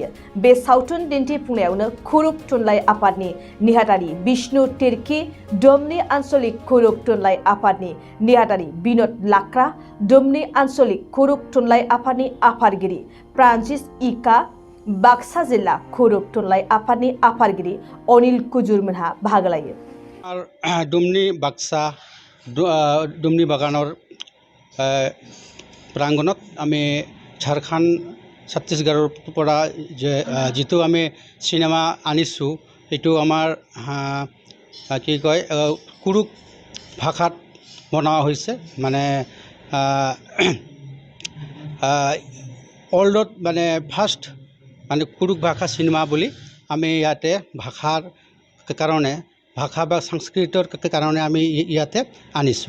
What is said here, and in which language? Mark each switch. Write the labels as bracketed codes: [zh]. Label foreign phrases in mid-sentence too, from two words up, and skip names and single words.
[brx] बे सावथुन दिन्थिफुंनायावनो कुरुक थुनलाइ आफादनि नेहाथारि बिष्णु तिर्की, दुमनि आन्चलिक कुरुक थुनलाइ आफादनि नेहाथारि बिनोद लाक्रा, दुमनि आन्चलिक कुरुक थुनलाइ आफादनि आफादगिरि फ्रान्सिस इका, बाक्सा जिल्ला कुरुक थुनलाइ आफादनि आफादगिरि अनिल कुजुरमोनहा बाहागो लायो। दुमनि बाक्सा दुमनि [as] बागाনৰ প্ৰাংগণত আমি ঝাৰখণ্ড ছত্তীশগড়ৰ পৰা যিটো আমি চিনেমা আনিছোঁ সেইটো আমাৰ কি কয় কুৰুক ভাষাত বনোৱা হৈছে। মানে ৱৰ্ল্ডত মানে ফাৰ্ষ্ট মানে কুৰুক ভাষা চিনেমা বুলি আমি ইয়াতে ভাষাৰ কাৰণে ভাষা বা সংস্কৃতৰ কাৰণে আমি ইয়াতে আনিছোঁ।